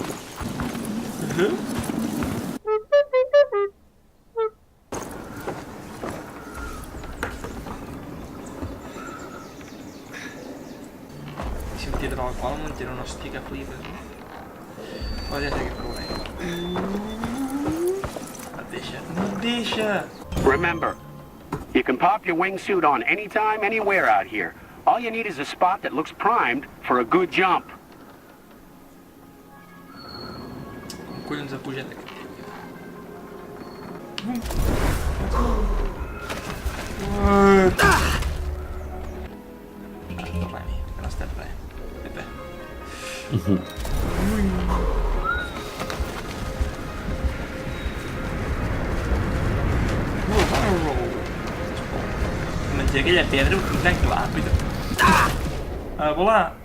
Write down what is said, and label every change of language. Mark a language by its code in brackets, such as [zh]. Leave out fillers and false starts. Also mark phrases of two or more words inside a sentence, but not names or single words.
[ca] Si em tindrà la qual em tira una hòstia que flipes, no? Però ja sé què faré. No et deixa, no et deixa! [en] Remember, you can pop your wingsuit on anytime, anywhere out here. All you need is a spot that looks primed for a good jump. [ca] Com collons ha pujat aquest tio? Tornem-hi, que no ha estat res. Pepe. Menjar aquella pedra ho tinc tan clar, a volar!